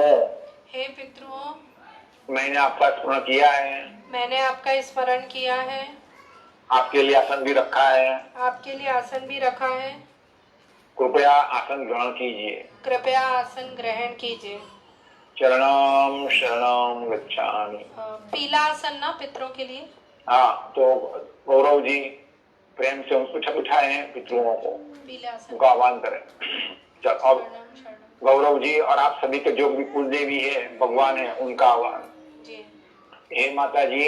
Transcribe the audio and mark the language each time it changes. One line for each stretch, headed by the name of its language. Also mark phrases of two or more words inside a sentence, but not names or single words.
Hindi: हे पितरों, मैंने आपका स्मरण किया है। मैंने आपका स्मरण किया है। आपके लिए आसन भी रखा है। आपके लिए आसन भी रखा है। कृपया आसन ग्रहण कीजिए। कृपया आसन ग्रहण कीजिए।
Pali: चरणम शरणम गच्छामि।
Hindi: पीला आसन ना पितरों के लिए। हाँ, तो गौरव जी प्रेम से उठाए हैं पितरों को, पीला आसन उनका आह्वान करें। चल, और
Pali: शरणम शरणम।
Hindi: गौरव जी और आप सभी के जो भी कुल देवी है, भगवान है, उनका आह्वान। जी। हे माता जी,